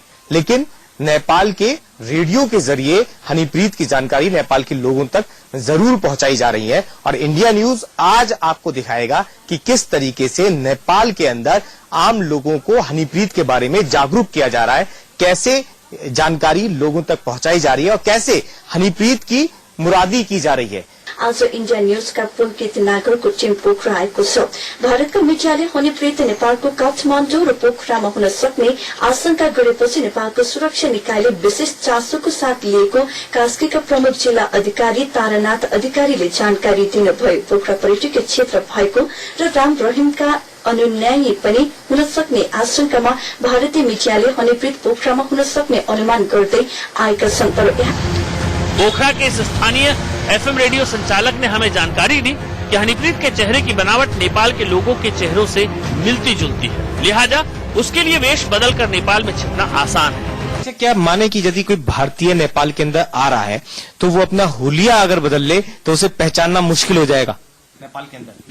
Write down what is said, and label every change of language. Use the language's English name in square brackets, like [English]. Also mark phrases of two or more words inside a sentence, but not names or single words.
[Hindi] लेकिन नेपाल के रेडियो के जरिए हनीप्रीत की जानकारी नेपाल के लोगों तक जरूर पहुंचाई जा रही है और इंडिया न्यूज आज आपको दिखाएगा कि किस तरीके से नेपाल के अंदर आम लोगों को हनीप्रीत के बारे में जागरूक किया जा रहा है, कैसे जानकारी लोगों तक पहुंचाई जा रही है और कैसे हनीप्रीत की मुरादी की जा रही है। [Nepali] आज इन्डिया न्यूजका पुलकित नागरको टिम पोखरा आएको छ। भारतका मिडियाले हनीप्रीत नेपालको काठमाडौँ र पोखरामा हुन सक्ने आशंका गरेपछि नेपालको सुरक्षा निकायले विशेष चासोको साथ लिएको कास्कीका प्रमुख जिल्ला अधिकारी तारानाथ अधिकारीले जानकारी दिनुभयो। पोखरा पर्यटकीय क्षेत्र भएको र राम रहिमका अनुन्यायी पनि हुन सक्ने आशंकामा भारतीय मिडियाले हनीप्रीत पोखरामा हुन सक्ने अनुमान गर्दै आएका छन्। तर [Hindi] पोखरा के इस स्थानीय एफएम रेडियो संचालक ने हमें जानकारी दी कि हनीप्रीत के चेहरे की बनावट नेपाल के लोगों के चेहरों से मिलती जुलती है, लिहाजा उसके लिए वेश बदल कर नेपाल में छिपना आसान है। अच्छा, क्या माने कि यदि कोई भारतीय नेपाल के अंदर आ रहा है तो वो अपना हुलिया अगर बदल ले तो उसे पहचानना मुश्किल हो जाएगा नेपाल के अंदर?